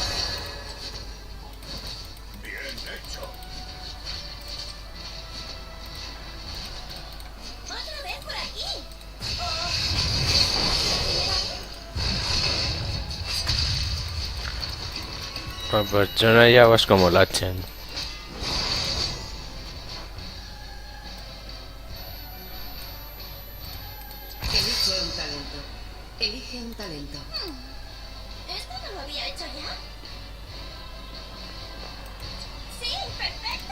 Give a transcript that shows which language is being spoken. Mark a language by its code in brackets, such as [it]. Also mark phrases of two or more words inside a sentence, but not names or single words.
[es] ¿Otra vez por aquí? ¿O es la primera vez? [eu] La pertsonaia asko molatzen. [es] Elige un talento. Elige un talento. ¿Esto no lo había hecho ya? Sí, perfecto.